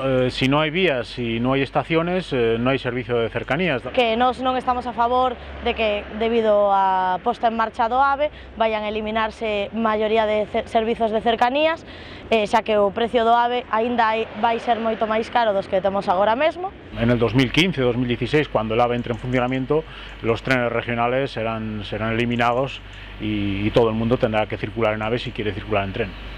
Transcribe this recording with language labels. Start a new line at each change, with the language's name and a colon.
Spanish: Si no hay vías, si no hay estaciones, no hay servicio de cercanías.
Galician: Que nós non estamos a favor de que, debido á posta en marcha do AVE, vayan a eliminarse maioría de servizos de cercanías, xa que o precio do AVE aínda vai ser moito máis caro dos que temos agora mesmo.
Spanish: En el 2015-2016, cuando el AVE entre en funcionamiento, los trenes regionales serán eliminados y todo el mundo tendrá que circular en AVE si quiere circular en tren.